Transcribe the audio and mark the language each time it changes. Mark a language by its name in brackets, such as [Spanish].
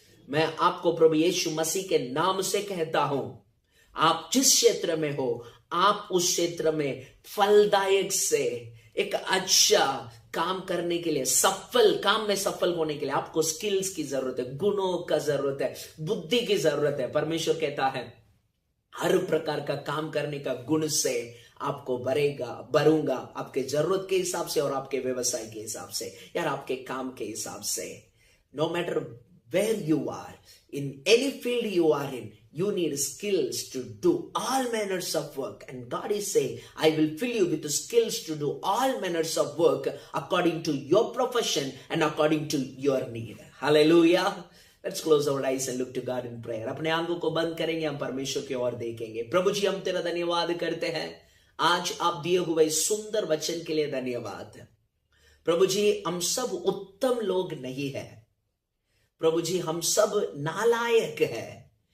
[Hindi] मैं आपको प्रभु यीशु मसीह के नाम से कहता हूं, आप जिस क्षेत्र में हो, आप उस क्षेत्र में फलदायक से एक अच्छा काम करने के लिए, सफल काम में सफल होने के लिए आपको स्किल्स की जरूरत है, गुणों का जरूरत है, बुद्धि की जरूरत है। परमेश्वर कहता है हर प्रकार का काम करने का गुण से आपको भरूंगा, आपके जरूरत के हिसाब से और आपके व्यवसाय के हिसाब से, यार आपके काम के हिसाब से। [English] No matter where you are, in any field you are in, you need skills to do all manners of work. And God is saying, I will fill you with the skills to do all manners of work according to your profession and according to your need. Hallelujah. Let's close our eyes and look to God in prayer. [Hindi] अपने आंखों को बंद करेंगे, हम परमेश्वर की ओर देखेंगे। प्रभु जी, हम तेरा धन्यवाद करते हैं आज आप दिए हुए सुंदर वचन के लिए। धन्यवाद प्रभु जी। हम सब उत्तम लोग नहीं है प्रभु जी, हम सब नालायक है।